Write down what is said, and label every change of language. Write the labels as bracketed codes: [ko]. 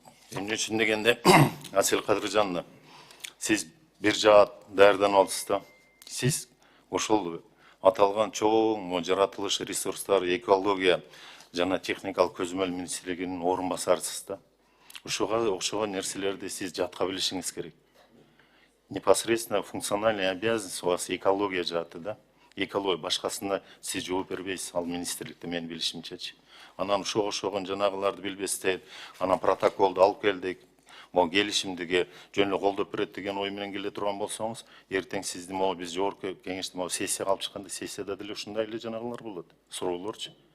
[ky] Эмне үчүн дегенде, Асел Кадыржановна, сиз бир жаат даярданып алыпсыз да. Сиз ошол аталган чоң жаратылыш ресурстар, экология жана техникалык көзөмөл министрлигинин орун басарысыз да. Ошого окшогон нерселерди сиз жатка билишиңиз керек. [ru] Непосредственно функциональный обязанность у вас экология [ky] жааты да. Экология башкасына сиз жооп бербейсиз, ал министрликте менин билишимчечи. Анан ошогон жанагыларды билбестен, анан протоколду алып келдик, могу келишимдиги жөн эле колдоп берет деген ой менен келе турган болсоңуз, эртең сизди могу биз жогорку кеңеште могу сессияга алып чыкканда, сессияда деле ушундай эле жанагылар болот, суроолорчу.